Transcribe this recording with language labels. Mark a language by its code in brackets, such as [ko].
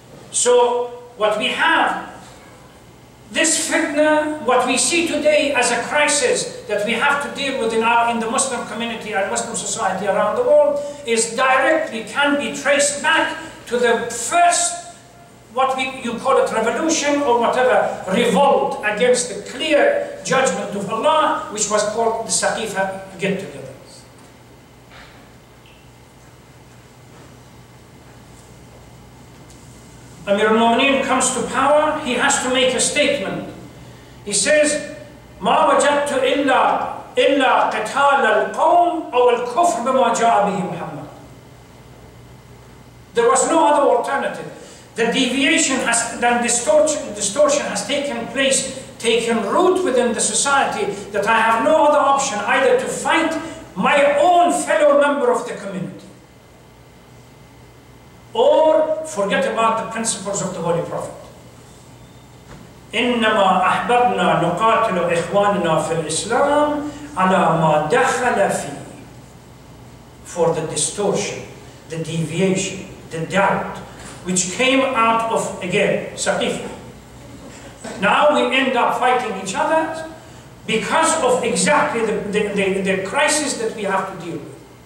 [en] So what we have, this fitna, what we see today as a crisis that we have to deal with in the Muslim community and Muslim society around the world, is directly can be traced back to the first, you call it revolution or whatever, revolt against the clear judgment of Allah, which was called the Saqifa get-together. Amir al-Mu'minin comes to power, he has to make a statement. He says, [ar] ما وجدت إلا قتال القوم أو الكفر بما جاء به محمد. [en] There was no other alternative. The deviation distortion has taken place, taken root within the society, that I have no other option either to fight my own fellow member of the community or forget about the principles of the Holy Prophet. [ar] إنما أحببنا نقاتل إخواننا في الإسلام على ما دخل فيه. [en] For the distortion, the deviation, the doubt, which came out of, again, Saqifa. Now we end up fighting each other because of exactly the crisis that we have to deal with.